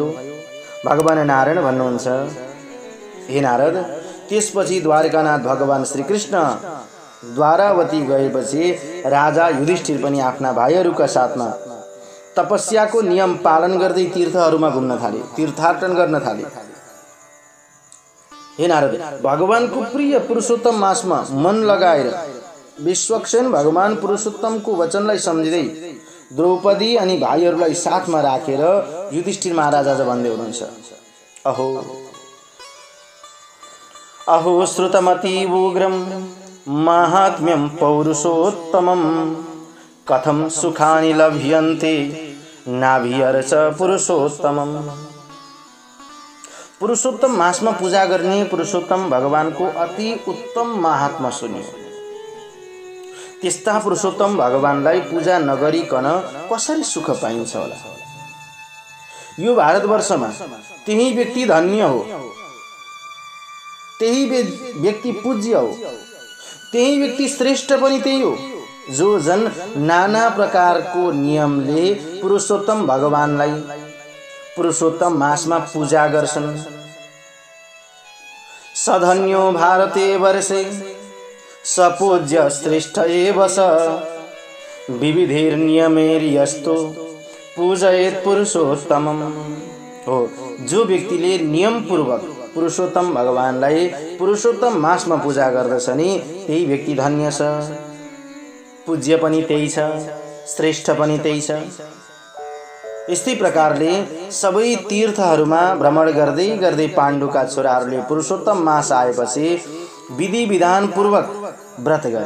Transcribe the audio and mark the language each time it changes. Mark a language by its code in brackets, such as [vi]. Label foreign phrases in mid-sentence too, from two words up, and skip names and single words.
[ne] भगवान नारायण भन्नुहुन्छ, हे नारद, त्यसपछि द्वारकानाथ भगवान श्रीकृष्ण द्वारावती गएपछि राजा युधिष्ठिर पनि आफ्ना भाइहरूका साथमा तपस्याको नियम पालन गर्दै तीर्थहरूमा घुम्न थाले, तीर्थाटन गर्न थाले। हे नारद, भगवानको प्रिय पुरुषोत्तम मासमा मन लगाएर विश्वक्सेन भगवान पुरुषोत्तमको वचनलाई सम्झिँदै द्रौपदी अनि भाइहरूलाई साथमा राखेर युधिष्ठिर महाराज आज भन्दै हुनुहुन्छ, [sa] अहो अहो श्रुतमतीव उग्रम माहात्म्यं पौरुषोत्तमं, कथं सुखानि लभ्यन्ते नाभियर्च पुरुषोत्तमम्। [ne] पुरुषोत्तम मासमा पूजा गर्ने पुरुषोत्तम भगवानको अति उत्तम महात्मा सुनियो। त्यस्ता पुरुषोत्तम भगवानलाई पूजा नगरिकन कसरी सुख पाइन्छ होला? यो भारतवर्षमा त्यही व्यक्ति धन्य हो, त्यही व्यक्ति पूज्य हो, त्यही व्यक्ति श्रेष्ठ पनि त्यही हो जो जन नाना प्रकारको नियमले पुरुषोत्तम भगवानलाई पुरुषोत्तम मासमा पूजा गर्छन्। [sa] सधन्यो भारते वर्षे सपूज्य श्रेष्ठ एव स, विविधैर्नियमैर्यस्तो पूजयेत् पुरुषोत्तमम्। [ne] हो, जो व्यक्तिले नियम पूर्वक पुरुषोत्तम भगवानलाई पुरुषोत्तम मासमा पूजा गर्दछ नि, त्यही व्यक्ति धन्य छ, पूज्य पनि त्यही छ, श्रेष्ठ पनि त्यही छ। यस्तै प्रकारले सबै तीर्थहरूमा भ्रमण गर्दै गर्दै पाण्डुका छोराहरूले पुरुषोत्तम मास आएपछि विधि विधान पूर्वक व्रत गरे।